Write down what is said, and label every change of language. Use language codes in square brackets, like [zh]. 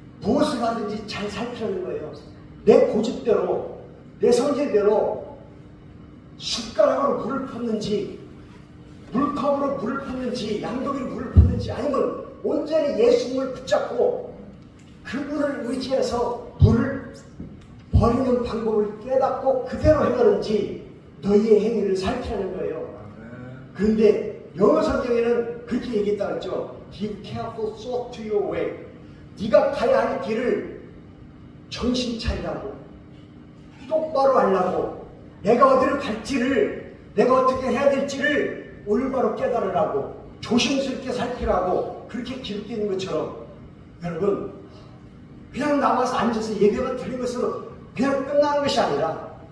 [ko] 무엇을 하든지 잘 살피라는 거예요. 내 고집대로, 내 성질대로 숟가락으로 물을 붓는지, 물컵으로 물을 붓는지, 양동이로 물을 붓는지, 아니면 온전히 예수님을 붙잡고 그분을 의지해서 물을 버리는 방법을 깨닫고 그대로 행하는지 너희의 행위를 살피라는 거예요. 그런데 영어 성경에는 그렇게 얘기했다고 했죠. [en] Give careful thought to your way. [ko] 네가 가야 할 길을 정신 차리라고, 똑바로 하려고, 내가 어디를 갈지를, 내가 어떻게 해야 될지를 올바로 깨달으라고, 조심스럽게 살피라고 그렇게 기록되어 있는 것처럼, 여러분 그냥 나와서 앉아서 예배만 드리는 것으로 그냥 끝나는 것이 아니라,